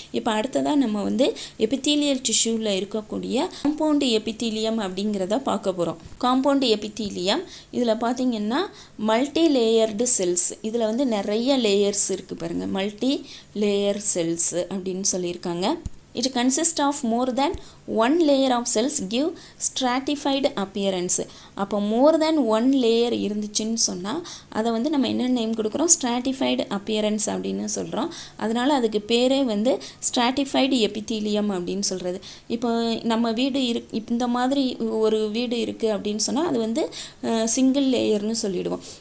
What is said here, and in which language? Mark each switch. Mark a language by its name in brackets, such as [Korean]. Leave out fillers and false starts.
[Tamil] இப்போ அடுத்ததாக நம்ம வந்து எபித்தீலியல் டிஷ்யூவில் இருக்கக்கூடிய காம்பவுண்ட் எபித்தீலியம் அப்படிங்கிறத பார்க்க போகிறோம். காம்பவுண்ட் எபித்தீலியம் இதில் பார்த்திங்கன்னா மல்டி லேயர்டு செல்ஸ், இதில் வந்து நிறைய லேயர்ஸ் இருக்குது பாருங்கள், மல்டி லேயர் cells அப்படின்னு சொல்லியிருக்காங்க. [English] It consists of more than one layer of cells give stratified appearance. [Tamil] அப்போ more than one layer இருந்துச்சுன்னு சொன்னால் அதை வந்து நம்ம என்ன நேம் கொடுக்குறோம், stratified appearance அப்படின்னு சொல்கிறோம். அதனால் அதுக்கு பேரே வந்து stratified epithelium அப்படின்னு சொல்கிறது. இப்போ நம்ம வீடு இந்த மாதிரி ஒரு வீடு இருக்குது அப்படின்னு சொன்னால் அது வந்து சிங்கிள் லேயர்னு சொல்லிவிடுவோம்.